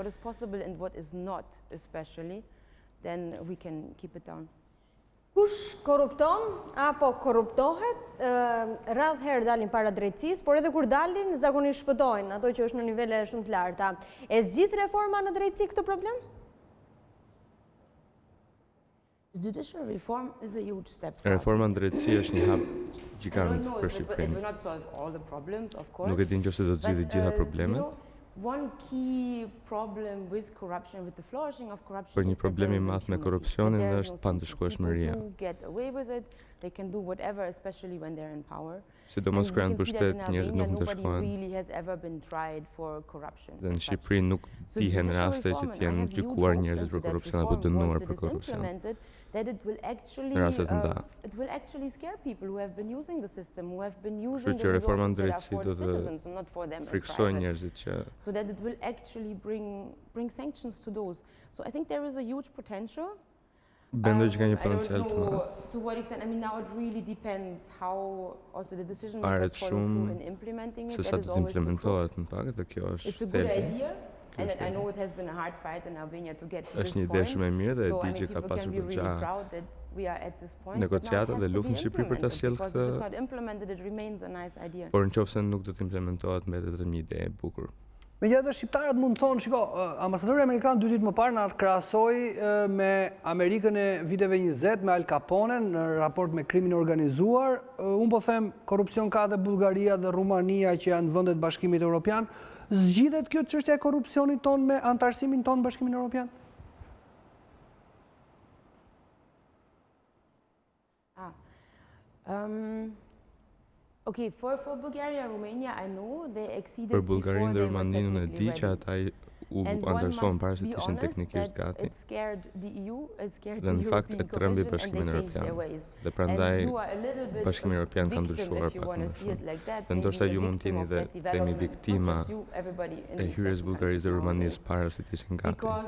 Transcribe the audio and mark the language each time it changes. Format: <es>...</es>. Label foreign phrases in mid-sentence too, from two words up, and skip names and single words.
<sq>Kush korrupton apo korruptohet, radh herë dalin para drejtësisë, por edhe kur dalin, zakonisht shpëtojnë ato që është në nivele shumë të larta. E zgjidh reforma në drejtësi këtë problem?</sq> <en>Judicial reform is a huge step.</en> <sq>Reforma në drejtësi është një hap gjigant për Shqipërinë. Nuk e di nëse do të zgjidhë gjitha problemet.</sq> <en>One key problem with corruption, with the flourishing of corruption,</en> <sq>për një problem i madh me korrupsionin është pandëshkueshmëria.</sq> <en>They can do whatever, especially when they're in power.</en> <sq>Sidomos kur janë në pushtet, njerëzit nuk ndeshkohen. Dhe në Shqipëri nuk dihen raste që të jenë gjykuar njerëzit për korrupsion apo dënuar për korrupsion. Raste të nda. Kështu që reforma në drejtësi do të friksojë njerëzit që</sq> <en>so that it will actually bring sanctions to those. So I think there is a huge potential.</en> <sq>Bendoj që ka një potencial të madh.</sq> <en>To what extent? I mean, now it really depends how also the decision makers follow through in implementing it.</en> <sq>Se sa të implementohet në fakt, dhe kjo është</sq> <en>it's a good idea. And I know it has been a hard fight in Albania to get to this point.</en> <sq>Është një ide shumë e mirë dhe e di që ka pasur goxha negociata dhe luftë në Shqipëri për ta sjellë këtë. Por nëse nuk do të implementohet, mbetet vetëm një ide e bukur. Megjithatë, shqiptarët mund të thonë, shiko, ambasadori amerikan 2 ditë më parë na krahasoi me Amerikën e viteve 20 me Al Capone në raport me krimin organizuar. Unë po them, korrupsion ka dhe Bullgaria dhe Rumania që janë vendet e Bashkimit Evropian. Zgjidhet kjo çështja e korrupsionit ton me antarësimin ton në Bashkimin Evropian?</sq> <en>Okay, for Bulgaria and Romania, I know they exceeded.</en> <sq>Për Bullgarinë dhe Rumaninë e di që ata u anëtarësuan para se të ishin teknikisht gati. Dhe në fakt e trembi Bashkimin Evropian. Dhe prandaj Bashkimi Evropian ka ndryshuar pak më shumë. Dhe ndoshta ju mund t'jeni dhe themi viktima e hyrjes Bullgarisë dhe Rumanisë para se të ishin gati.</sq>